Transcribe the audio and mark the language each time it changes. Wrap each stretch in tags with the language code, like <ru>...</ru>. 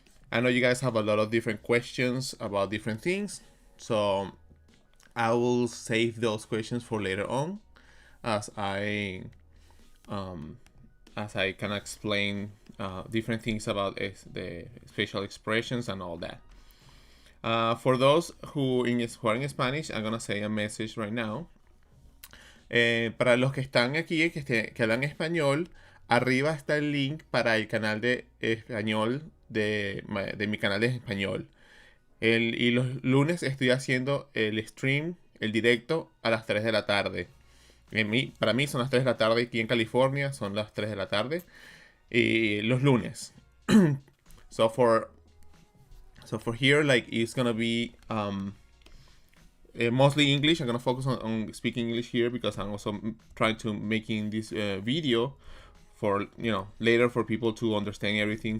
<en>I know you guys have a lot of different questions about different things, so I will save those questions for later on as I kind of explain different things about the facial expressions and all that. For those who are in Spanish, I'm gonna say a message right now.</en> <es>Para los que están aquí, que hablan español, arriba está el link para el canal de español de mi canal de español. Y los lunes estoy haciendo el stream, el directo, a las 3 de la tarde. Para mí son las 3 de la tarde, aquí en California son las 3 de la tarde. Y los lunes.</es> <en>so for here, like, it's gonna be mostly English. I'm gonna focus on speaking English here because I'm also trying to making this video for later for people to understand everything.</en>